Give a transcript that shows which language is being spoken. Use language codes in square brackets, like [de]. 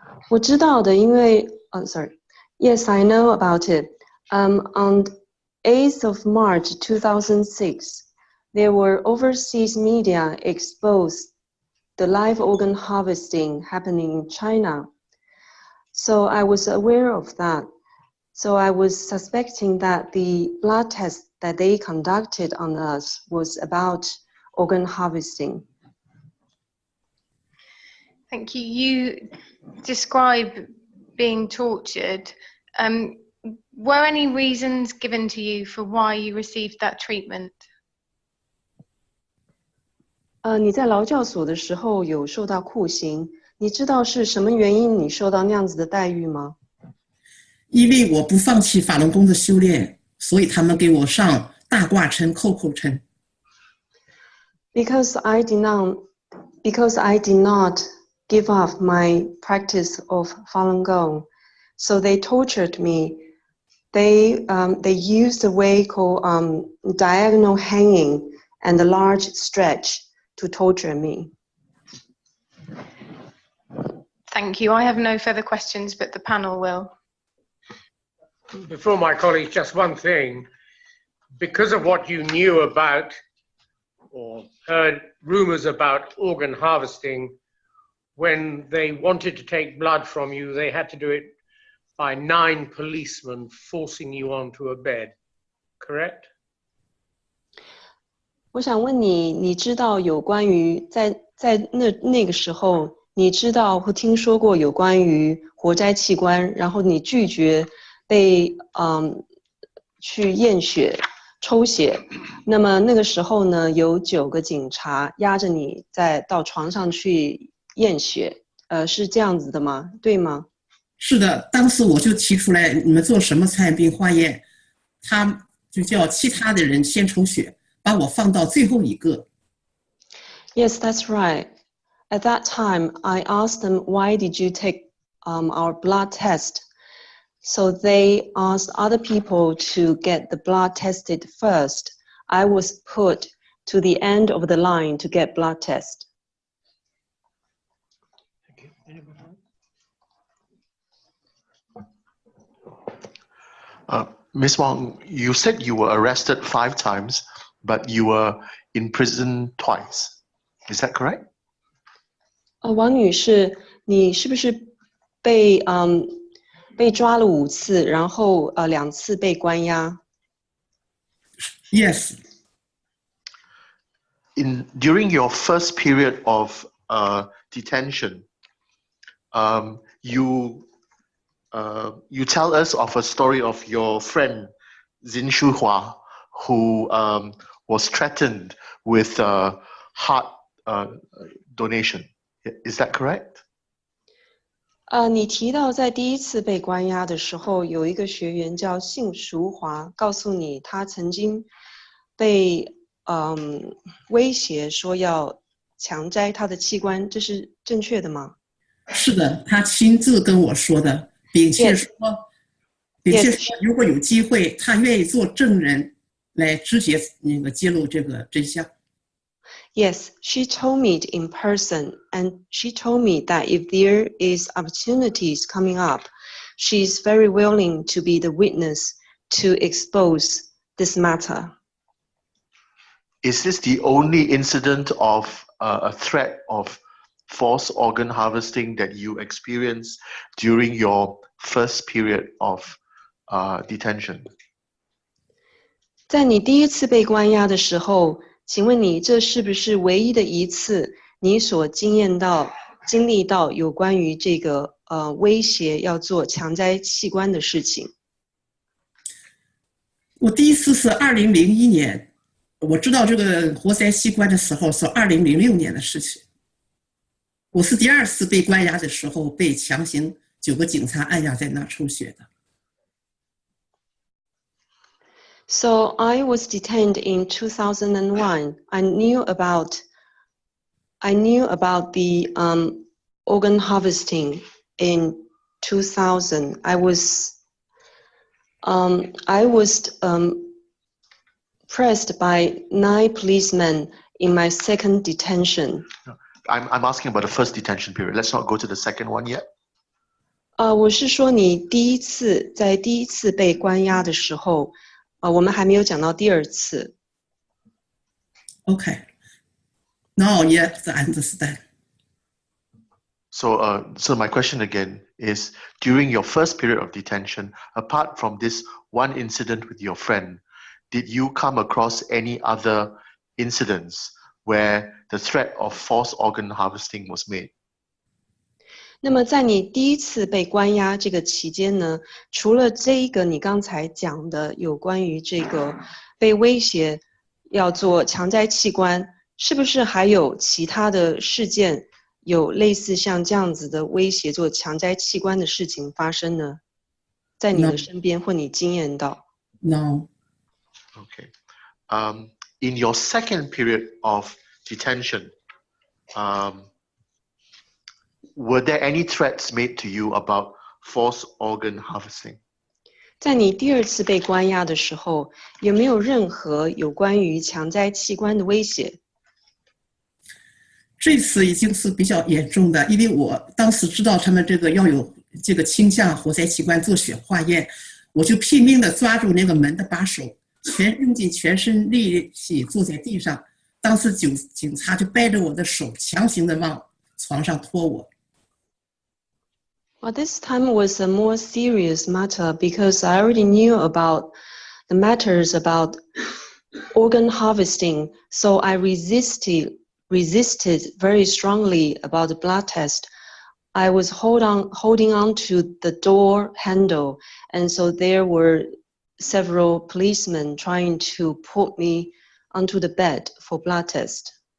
[zh] 我知道的，因为 [en] Yes, I know about it. On 8th of March 2006, there were overseas media exposed the live organ harvesting happening in China. So I was aware of that. So I was suspecting that the blood test that they conducted on us was about organ harvesting. Thank you. You describe being tortured. Were any reasons given to you for why you received that treatment? [zh] 你在劳教所的时候有受到酷刑，你知道是什么原因你受到那样子的待遇吗？因为我不放弃法轮功的修炼，所以他们给我上大挂抻、扣扣抻。 [en] Because I did not give up my practice of Falun Gong, so they tortured me. They used a way called diagonal hanging and a large stretch to torture me. Thank you. I have no further questions, but the panel will. Before my colleagues, just one thing. Because of what you knew about or heard rumors about organ harvesting, when they wanted to take blood from you, they had to do it by 9 policemen forcing you onto a bed, correct? [zh] 我想问你，你知道有关于在那个时候，你知道或听说过有关于活摘器官，然后你拒绝被去验血、抽血，那么那个时候呢，有9个警察压着你到床上去验血，是这样子的吗？对吗？是的，当时我就提出来，你们做什么传染病化验，他就叫其他的人先抽血，把我放到最后一个。 [en] Yes, that's right. At that time, I asked them, why did you take our blood test? So they asked other people to get the blood tested first. I was put to the end of the line to get blood test. Ms. Wang, you said you were arrested 5 times, but you were in prison twice. Is that correct? [zh] 王女士，你是不是被抓了5次，然后2次被关押？ [en] Yes. during your first period of detention, you tell us of a story of your friend Zin Shuhua, who was threatened with heart donation. Is that correct? [zh] 你提到在第一次被关押的时候，有一个学员叫幸淑华，告诉你他曾经被威胁说要强摘他的器官，这是正确的吗？是的，他亲自跟我说的，并且说，如果有机会，他愿意做证人来直接揭露这个真相。 [en] Yes, she told me it in person, and she told me that if there is opportunities coming up, she is very willing to be the witness to expose this matter. Is this the only incident of a threat of forced organ harvesting that you experienced during your first period of detention? [zh] 在你第一次被关押的时候，请问你这是不是唯一的一次你所经历到有关于这个威胁要做强摘器官的事情？我第一次是2001年，我知道这个活塞器官的时候是2006年的事情。我是第二次被关押的时候被强行9个警察按压在那抽血的。 [en] So I was detained in 2001. I knew about the organ harvesting in 2000. I was pressed by 9 policemen in my second detention. I'm asking about the first detention period. Let's not go to the second one yet. [zh] 我是说你在第一次被关押的时候。我们还没有讲到第二次。 [en] Okay. No, yes, I understand. So my question again is, during your first period of detention, apart from this one incident with your friend, did you come across any other incidents where the threat of forced organ harvesting was made? [zh] 那么在你第一次被关押这个期间呢，除了这一个你刚才讲的有关于这个被威胁要做强摘器官，是不是还有其他的事件有类似像这样子的威胁做强摘器官的事情发生呢？在你的身边或你经验到 [en] ？No. Okay. In your second period of detention, were there any threats made to you about forced organ harvesting? [zh] 在你第二次被关押的时候，有没有任何有关于强摘器官的威胁？这次已经是比较严重的，因为我当时知道他们这个要有这个倾向活塞器官做血化验，我就拼命的抓住那个门的把手，用尽全身力气坐在地上。当时警察就掰着我的手，强行的往床上拖我。 [en] Well, this time was a more serious matter because I already knew about the matters about organ harvesting, so I resisted very strongly about the blood test. I was holding on to the door handle, and so there were several policemen trying to put me onto the bed for blood test.